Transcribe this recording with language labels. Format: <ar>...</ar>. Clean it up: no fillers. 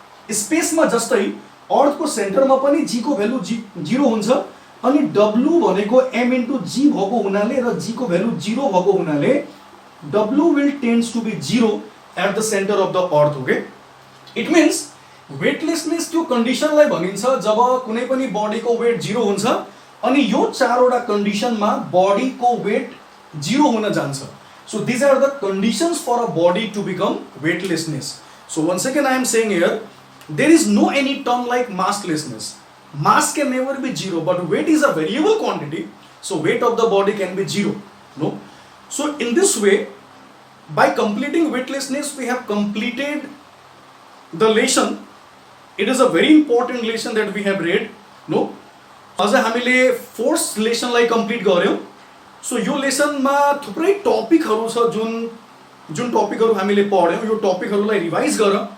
<ne>स्पेसमा जस्तै अर्थको सेन्टरमा पनि g को भ्यालु 0 हुन्छ अनि w भनेको m इन्टु g भएको हुनाले र g को भ्यालु 0 भएको हुनाले</ne> <en>w will tends to be 0 at the center of the earth। Okay, it means</en> <ne>weightlessness त्यो कन्डिसनलाई भनिन्छ जब कुनै पनि बडीको वेट 0 हुन्छ अनि यो चारवटा कन्डिसनमा बडीको वेट 0 हुन जान्छ।</ne> <en>So these are the conditions for a body to become weightlessness। So once again I am saying here, there is no any term like masslessness। Mass can never be 0, but weight is a variable quantity, so weight of the body can be 0। No, so in this way, by completing weightlessness we have completed the lesson। It is a very important lesson that we have read।</en> <ne>No, अझ हामीले force लेसनलाई complete गर्यौं। So यो लेसनमा थुप्रै टपिकहरु छ जुन टपिकहरु हामीले पढ्यौं, यो टपिकहरुलाई revise गर।</ne>